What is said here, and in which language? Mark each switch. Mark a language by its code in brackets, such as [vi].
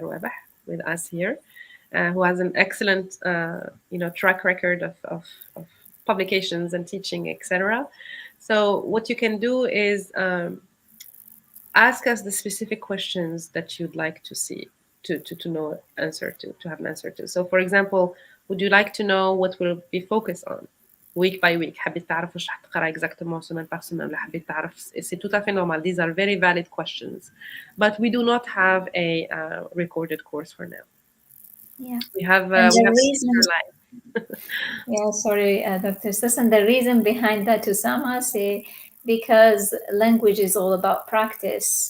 [en] Rouabeh, with us here, who has an excellent track record of publications and teaching, etc. So what you can do is ask us the specific questions that you'd like to see, to know to have an answer to. So for example, would you like to know what we'll be focused on week by week? [ar] حبيت تعرف وش حتقرا [fr] exactement semaine par semaine, [ar] ولا حبيت تعرف? [fr] C'est tout à fait normal. [en] These are very valid questions, but we do not have a recorded course for now. Yeah, we have live. Yeah, sorry, Dr. Sassan. The reason behind that, Osama, because language is all about practice.